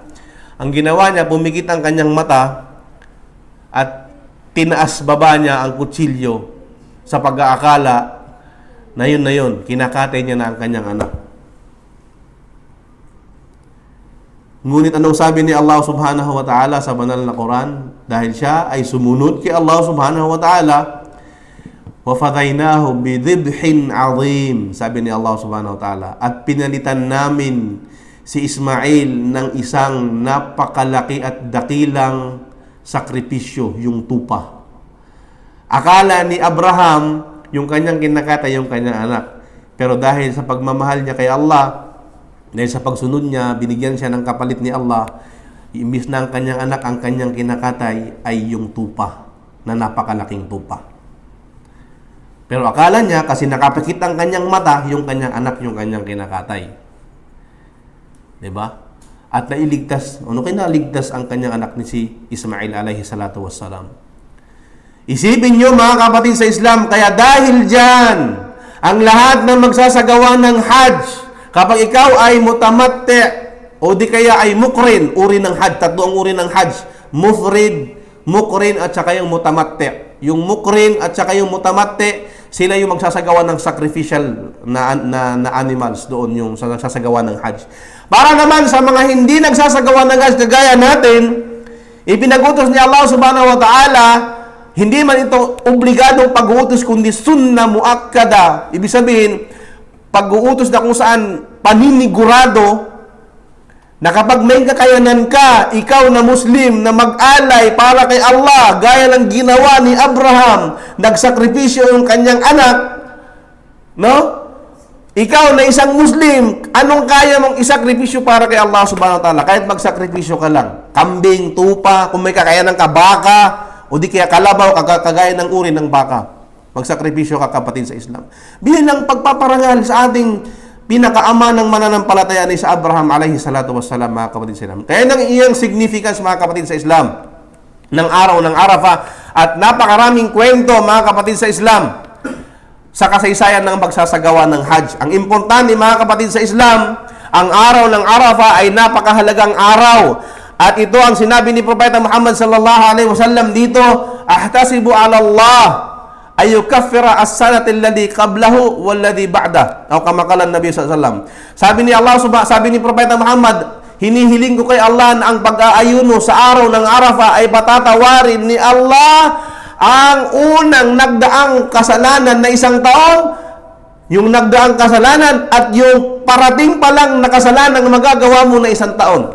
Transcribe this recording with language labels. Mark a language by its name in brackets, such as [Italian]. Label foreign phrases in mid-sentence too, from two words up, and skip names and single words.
[Filipino] Ang ginawa niya, pumikit ang kanyang mata at tinaas baba niya ang kutsilyo sa pag-aakala na yun, kinakatay niya na ang kanyang anak. Ngunit anong sabi ni Allah [Arabic] سبحانه وتعالى [Filipino] sa banal na Quran? Dahil siya ay sumunod kay Allah [Arabic] سبحانه وتعالى, وَفَضَيْنَاهُ بِذِبْحٍ عَظِيمٍ. [Filipino] Sabi ni Allah [Arabic] سبحانه وتعالى, [Filipino] at pinalitan namin si Ismail ng isang napakalaki at dakilang sakripisyo, yung tupa. Akala ni Abraham, yung kanyang kinakatay, yung kanyang anak. Pero dahil sa pagmamahal niya kay Allah, dahil sa pagsunod niya, binigyan siya ng kapalit ni Allah, imbis na ang kanyang anak, ang kanyang kinakatay ay yung tupa, na napakalaking tupa. Pero akala niya, kasi nakapikit ang kanyang mata, yung kanyang anak, yung kanyang kinakatay. Diba? At nailigtas, naligtas ang kanyang anak ni si Ismail [Arabic] عليه الصلاة والسلام. [Filipino] Isipin nyo mga kapatid sa Islam, kaya dahil dyan, ang lahat ng magsasagawa ng Hajj, kapag ikaw ay mutamatti, o di kaya ay mukrin, uri ng Hajj, 3 ang uri ng Hajj, mufrid, mukrin, at saka yung mutamatti. Yung mukrin at saka yung mutamatti, sila yung magsasagawa ng sacrificial na animals doon, yung nagsasagawa ng Hajj. Para naman sa mga hindi nagsasagawa ng Hajj kagaya natin, ipinag-utos ni Allah [Arabic] سبحانه وتعالى, [Filipino] hindi man ito obligadong pag-uutos kundi [Arabic] سنة مؤكدة. [Filipino] Ibig sabihin, pag-uutos na kung saan paninigurado na kapag may kakayanan ka, ikaw na Muslim, na mag-alay para kay Allah, gaya ng ginawa ni Abraham, nagsakripisyo yung kanyang anak, no? Ikaw na isang Muslim, anong kaya mong isakripisyo para kay Allah [Arabic] سبحانه وتعالى? [Filipino] Kahit magsakripisyo ka lang, kambing, tupa, kung may kakayanan ka, baka, o di kaya kalabaw, kagaya ng uri ng baka. Magsakripisyo ka, kapatid sa Islam. Bilang pagpaparangal sa ating pinakaama ng mananampalataya ni sa Abraham [Arabic] عليه الصلاة والسلام, [Filipino] mga kapatid sa Islam. Kaya nang iyang significance, mga kapatid sa Islam, ng araw ng Arafah, at napakaraming kwento, mga kapatid sa Islam, sa kasaysayan ng pagsasagawa ng Hajj. Ang importante, mga kapatid sa Islam, ang araw ng Arafah ay napakahalagang araw. At ito ang sinabi ni Propeta Muhammad [Arabic] صلى الله عليه وسلم [Filipino] dito, [Arabic] أحتسب على الله أن يكفر السنة التي قبله والتي بعده. أو كما قال النبي صلى الله عليه وسلم. [Filipino] Sabi ni Propeta Muhammad, hinihiling ko kay Allah na ang pag-aayuno sa araw ng Arafah ay patatawarin ni Allah ang unang nagdaang kasalanan na isang taon, yung nagdaang kasalanan at yung parating pa lang na kasalanan na magagawa mo na isang taon.